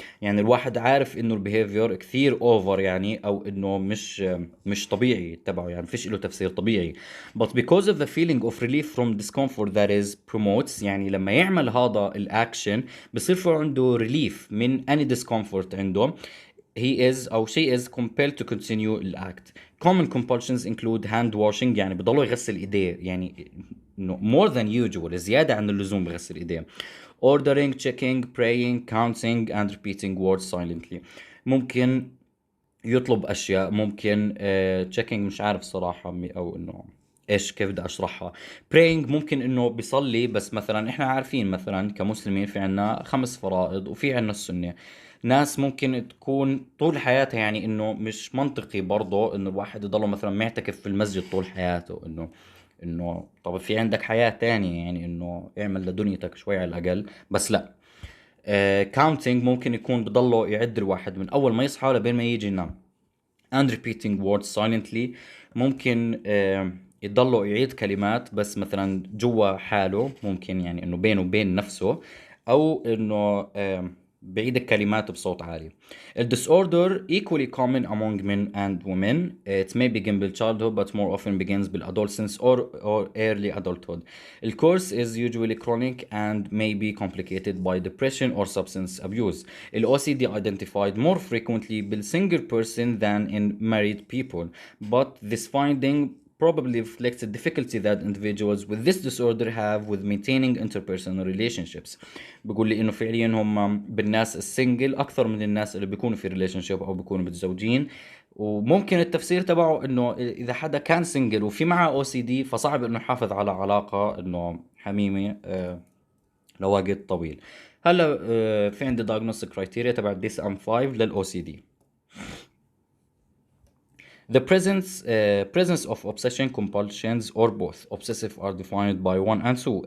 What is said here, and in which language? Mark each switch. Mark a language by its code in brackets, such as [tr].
[ar] يعني الواحد عارف انه البيهيفير كثير اوفر، يعني او انه مش طبيعي تبعه، يعني فيش له تفسير طبيعي. [en] but because of the feeling of relief from discomfort that is promotes، [ar] يعني لما يعمل هذا الاكشن بصير في عنده [en] relief من any discomfort عنده، he is أو she is compelled to continue the act. Common compulsions include hand washing، [ar] يعني بضله يغسل إيديه، يعني [en] more than usual، [ar] زيادة عن اللزوم بغسل إيديه. [en] Ordering, checking, praying, counting and repeating words silently. [ar] ممكن يطلب أشياء، ممكن checking مش عارف صراحة أو إنه إيش كيف بدي أشرحها. praying ممكن إنه بيصلي، بس مثلا إحنا عارفين مثلا كمسلمين في عنا 5 فرائض وفي عنا السنة. ناس ممكن تكون طول حياتها، يعني إنه مش منطقي برضه إنه الواحد يضله مثلا معتكف في المسجد طول حياته، إنه طب في عندك حياة تانية، يعني إنه اعمل لدنيتك شوي على الأقل، بس لا. counting ممكن يكون بضله يعد الواحد من أول ما يصحى لبين ما يجي ينام. [en] and repeating words silently [ar] ممكن يضله يعيد كلمات بس مثلا جوا حاله، ممكن يعني انه بينه وبين نفسه، او انه بعيد الكلمات بصوت عالي. [en] The disorder equally common among men and women. It may begin with childhood but more often begins with adolescence or early adulthood. The course is usually chronic and may be complicated by depression or substance abuse. The OCD identified more frequently by single person than in married people, but this finding probably reflects the difficulty that individuals with this disorder have with maintaining interpersonal relationships. [ar] بيقول لي انه فعليا هم بالناس السنجل اكثر من الناس اللي بيكونوا في ريليشن شيب او بيكونوا متزوجين. وممكن التفسير تبعه انه اذا حدا كان سنجل وفي معه او سي دي فصعب انه يحافظ على علاقه انه حميمه لوقت طويل. هلا في عندي diagnostic criteria تبع DSM-5 للاو سي دي. [en] The presence of obsession, compulsions, or both. Obsessive are defined by 1 and 2.